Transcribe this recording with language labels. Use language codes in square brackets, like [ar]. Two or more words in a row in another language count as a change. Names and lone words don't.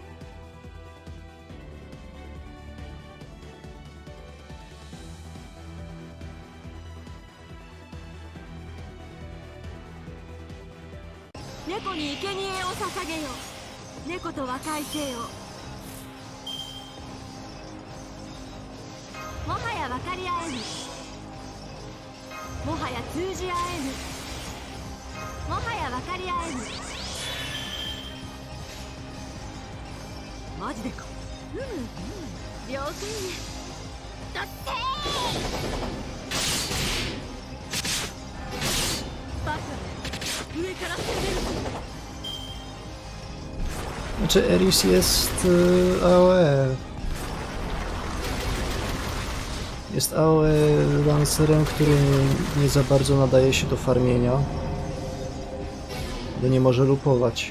[ja] 猫に生贄を捧げよ. 猫と和解せよ。もはや分かり合えぬ. もはや通じ合えぬ。もはや分かり合えぬ. マジでか。了解ね。だってバカめ、上から攻めるぞ。 [pl] Znaczy Eris jest AOE. Jest AOE lancerem, który nie za bardzo nadaje się do farmienia. Bo nie może lupować.